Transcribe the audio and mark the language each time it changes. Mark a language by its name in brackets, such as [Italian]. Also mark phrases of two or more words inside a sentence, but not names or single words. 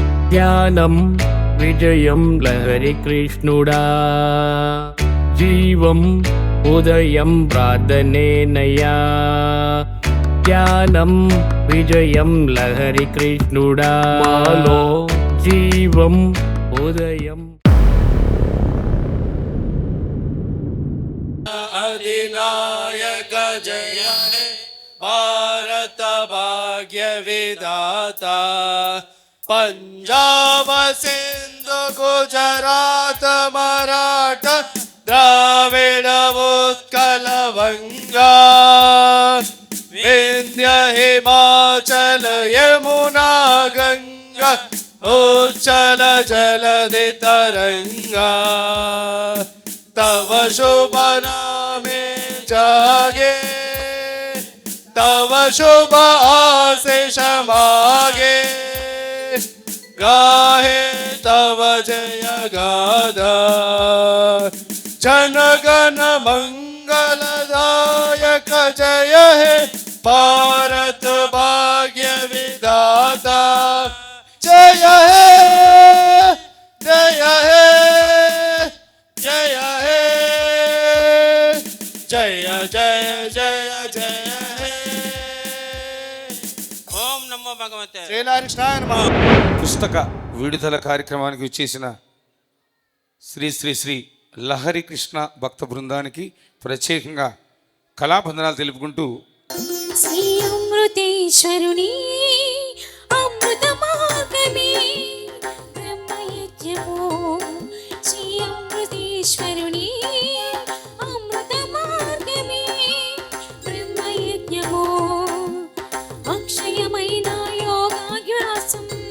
[Telugu] ధ్యానం విజయం లహరి కృష్ణుడా, జీవం ఉదయం ప్రార్థనేనయ్యా. ధ్యానం విజయం లహరి కృష్ణుడా, మాలో జీవం ఉదయం. [Bangla] অধিনায়ক জয় হে ভারত ভাগ্য বিধাতা, পঞ্জাব সিন্ধু গুজরাট মরাঠা দ্রাবিড় উৎকল বঙ্গ, বিন্ধ্য হিমাচল যমুনা গঙ্গা উচ্ছল জলধি তরঙ্গ, তব শুভ নামে জাগে, তব শুভ আশিস মাগে, গাহে তব জয় গাথা, জন গণ মঙ্গলদায়ক জয় হে ভারত ভাগ্য বিধাতা. জয় হে জয় হে জয় হে জয় জয় জয় জয় হে. [Sanskrit] ఓం నమో భగవతే శ్రీహరికృష్ణాయ నమః. [Telugu] పుస్తక విడుదల కార్యక్రమానికి వచ్చేసిన శ్రీ శ్రీ శ్రీ లహరి కృష్ణ భక్త బృందానికి ప్రత్యేకంగా కళాబంధనాలు తెలుపుకుంటూ, శ్రీ అమృతేశ్వరుని అమృత మార్గమే బ్రహ్మయజ్ఞమో, శ్రీ అమృతేశ్వరుని అమృత మార్గమే బ్రహ్మయజ్ఞమో, అక్షయమైన యోగాభ్యాసం